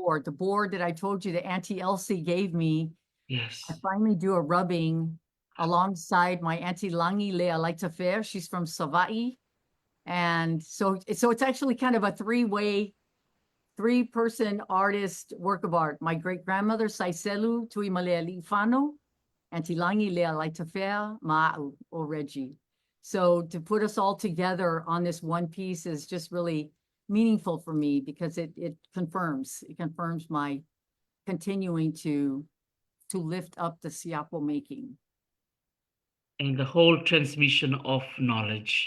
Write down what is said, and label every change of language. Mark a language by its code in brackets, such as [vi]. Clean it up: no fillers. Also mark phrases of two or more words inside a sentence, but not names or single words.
[en] board, the board that I told you that Auntie Elsie gave me. Yes. I finally do a rubbing alongside my Auntie Langi Lea Laitafer. She's from Savai'i. And so it's actually kind of a three-person artist work of art. My great grandmother, Saiselu Tuimalea Li'ifano, Auntie Langi Lea Laitafer, Ma'u o Regi. So to put us all together on this one piece is just really meaningful for me because it confirms my continuing to lift up the siapo making. And the whole transmission of knowledge.